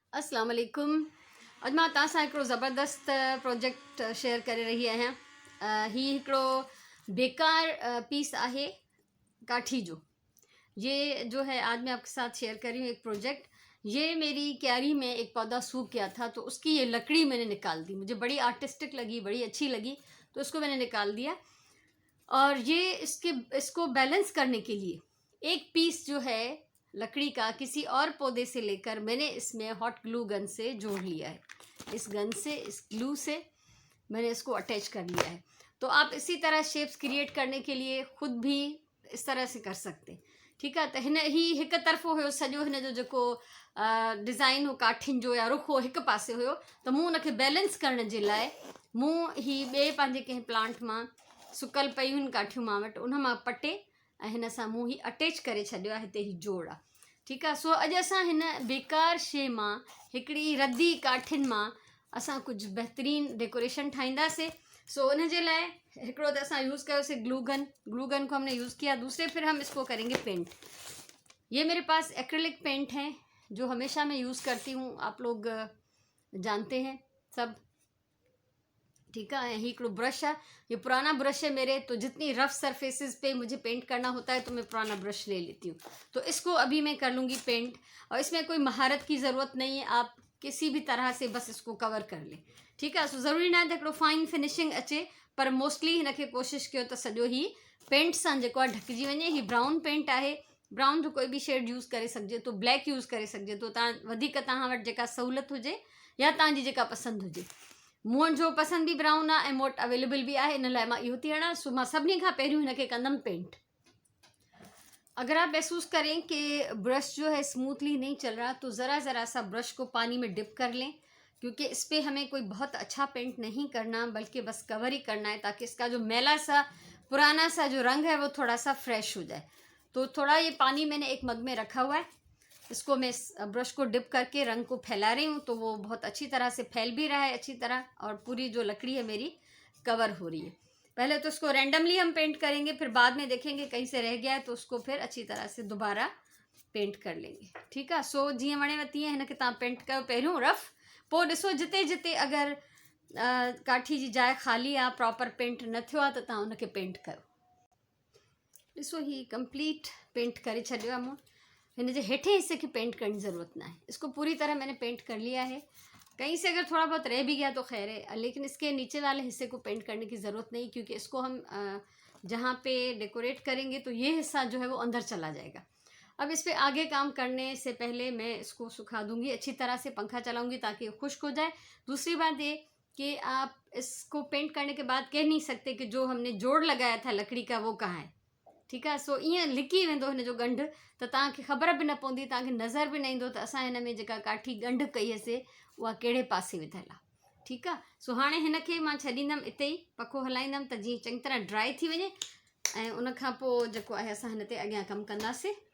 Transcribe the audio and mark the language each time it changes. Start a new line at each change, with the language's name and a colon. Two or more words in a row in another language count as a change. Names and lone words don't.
Arabic: السلام علیکم.
Sindhi: अॼु मां तव्हां सां हिकिड़ो ज़बरदस्त प्रोजेक्ट शेयर करे रही आहियां। ही हिकिड़ो बेकार पीस आहे काठी जो।
Urdu: یہ جو ہے آج میں آپ کے ساتھ شیئر کر رہی ہوں ایک پروجیکٹ. یہ میری کیاری میں ایک پودا سوکھ گیا تھا، تو اس کی یہ لکڑی میں نے نکال دی. مجھے بڑی آرٹسٹک لگی، بڑی اچھی لگی، تو اس کو میں نے نکال دیا. اور یہ اس کو بیلنس کرنے کے لیے ایک پیس جو ہے لکڑی کا کسی اور پودے سے لے کر میں نے اس میں
English: hot glue gun
Urdu: سے جوڑ لیا ہے. اس گن سے، اس گلو سے میں نے اس کو اٹیچ کر لیا ہے. تو آپ اسی طرح
English: shapes create
Urdu: کرنے کے لیے خود بھی اس طرح سے کر سکتے. ٹھیک ہے.
Sindhi: तो हिन ही हिकु तरफ़ो हुयो सॼो हिन जो जेको डिज़ाइन हो काठियुनि जो या रुख हो हिकु पासे हुयो, त मूं उनखे बैलेंस करण जे लाइ मूं ही ॿिए पंहिंजे कंहिं प्लांट मां सुकल पयूं आहिनि काठियूं मां वटि, उन मां पटे ऐं हिन सां मूं ही अटैच करे छॾियो आहे। हिते ही जोड़ आहे। ठीकु आहे। सो अॼु असां हिन बेकार शइ मां, हिकिड़ी रद्दी काठियुनि मां असां कुझु बहितरीनु डेकोरेशन ठाहींदासीं। सो उन जे लाइ हिकिड़ो त असां यूज़ कयोसीं
English: glue gun
Urdu: کو ہم نے یوز کیا. دوسرے پھر ہم اس کو کریں گے پینٹ۔ یہ میرے پاس
English: acrylic paint
Urdu: ہیں جو ہمیشہ میں یوز کرتی ہوں، آپ لوگ جانتے ہیں سب. ٹھیک ہے. یہی ایک برش ہے، یہ پرانا برش ہے میرے، تو جتنی
English: rough surfaces
Urdu: پہ مجھے پینٹ کرنا ہوتا ہے تو میں پرانا برش لے لیتی ہوں. تو اس کو ابھی میں کر لوں گی پینٹ، اور اس میں کوئی مہارت کی ضرورت نہیں ہے، آپ کسی بھی طرح سے بس اس کو کور کر لیں. ٹھیک ہے.
Sindhi: सो ज़रूरी ना है तो
English: fine finishing
Sindhi: अचे, पर मोस्टली हिनखे कोशिशि कयो त सॼो ही पेंट सां जेको आहे ढकिजी वञे। ही ब्राउन पेंट आहे, ब्राउन जो कोई भी
English: shade use
Sindhi: करे सघिजे थो,
English: black use
Sindhi: करे सघिजे थो। तव्हां वटि जेका सहूलियत हुजे या तव्हांजी जेका पसंदि हुजे। मुंहिंजो पसंद भी ब्राउन आहे ऐं मूं वटि अवेलेबल भी आहे, इन लाइ मां इहो थी हणां। सो मां सभिनी खां पहिरियों हिनखे कंदमि पेंट।
Urdu: اگر آپ محسوس کریں کہ برش جو ہے سموتھلی نہیں چل رہا، تو ذرا سا برش کو پانی میں ڈپ کر لیں، کیونکہ اس پر ہمیں کوئی بہت اچھا پینٹ نہیں کرنا، بلکہ بس کور ہی کرنا ہے، تاکہ اس کا جو میلا سا پرانا سا جو رنگ ہے وہ تھوڑا سا فریش ہو جائے. تو تھوڑا یہ پانی میں نے ایک مگ میں رکھا ہوا ہے، اس کو میں برش کو ڈپ کر کے رنگ کو پھیلا رہی ہوں، تو وہ بہت اچھی طرح سے پھیل بھی رہا ہے اچھی طرح، اور پوری جو لکڑی ہے میری کور ہو رہی ہے. پہلے تو اس کو رینڈملی ہم پینٹ کریں گے، پھر بعد میں دیکھیں گے کہیں سے رہ گیا ہے تو اس کو پھر اچھی طرح سے دوبارہ پینٹ کر لیں گے. ٹھیک ہے.
Sindhi: सो जीअं वणेव तीअं हिनखे तव्हां पेंट कयो पहिरियों रफ, पोइ ॾिसो जिते जिते अगरि काठी जी जाइ ख़ाली आहे,
English: proper paint
Sindhi: न थियो आहे, त तव्हां उनखे पेंट कयो। ॾिसो ही
English: complete paint
Sindhi: करे छॾियो आहे मूं। हिन जे हेठे
Urdu: حصے کی پینٹ کرنے کی ضرورت نا ہے، اس کو پوری طرح میں نے پینٹ کر لیا ہے. کہیں سے اگر تھوڑا بہت رہ بھی گیا تو خیر ہے، لیکن اس کے نیچے والے حصے کو پینٹ کرنے کی ضرورت نہیں، کیونکہ اس کو ہم جہاں پہ ڈیکوریٹ کریں گے تو یہ حصہ جو ہے وہ اندر چلا جائے گا. اب اس پر آگے کام کرنے سے پہلے میں اس کو سکھا دوں گی اچھی طرح سے، پنکھا چلاؤں گی تاکہ خشک ہو جائے. دوسری بات یہ کہ آپ اس کو پینٹ کرنے کے بعد کہہ نہیں سکتے کہ جو ہم نے جوڑ لگایا تھا لکڑی کا وہ کہاں ہے. ٹھیک ہے.
Sindhi: सो ईअं लिकी वेंदो हिन जो गंढ, त तव्हांखे ख़बर बि न पवंदी, तव्हांखे नज़र बि न ईंदो त असां हिन में जेका काठी गंढ कई हुईसीं उहा कहिड़े पासे विधियल आहे। ठीकु आहे। सो हाणे हिनखे मां छॾींदमि इते ई, पखो हलाईंदमि त जीअं चङी तरह ड्राई थी वञे, ऐं उनखां पोइ जेको आहे असां हिन ते अॻियां कमु कंदासीं।